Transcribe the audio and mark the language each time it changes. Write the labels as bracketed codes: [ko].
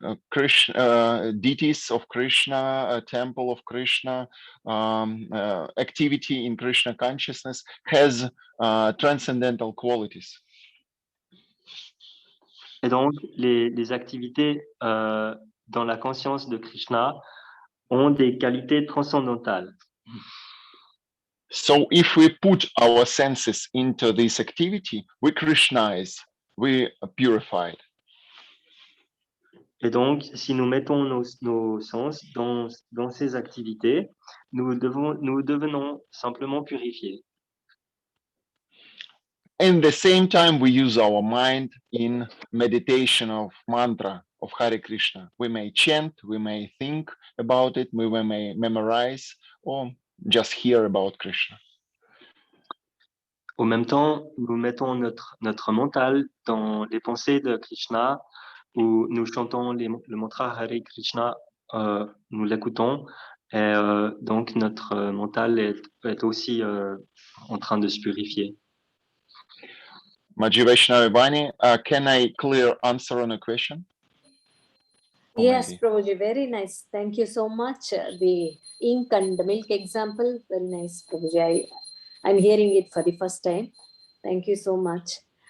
[en] Krishna, deities of Krishna, temple of Krishna, activity in Krishna consciousness has transcendental qualities. [fr] Et donc, les activités dans la conscience de Krishna ont des qualités transcendantales. [en] So if we put our senses into this activity, we Krishnaize, we purified. [fr] Et donc, si nous mettons nos sens dans ces activités, nous devenons simplement purifiés. [en] And the same time, we use our mind in meditation of mantra of Hare Krishna. We may chant, we may think about it, we may memorize, or just hear about Krishna. [fr] Au même temps, nous mettons notre mental dans les pensées de Krishna, où nous chantons le mantra Hare Krishna, nous l'écoutons, et donc notre mental est aussi en train de se purifier. [en] Maji Vaishnava Bani, can I clear answer on a question? Or Yes, maybe? Prabhuji, very nice. Thank you so much. The ink and the milk example, very nice, Prabhuji. I'm hearing it for the first time. Thank you so much.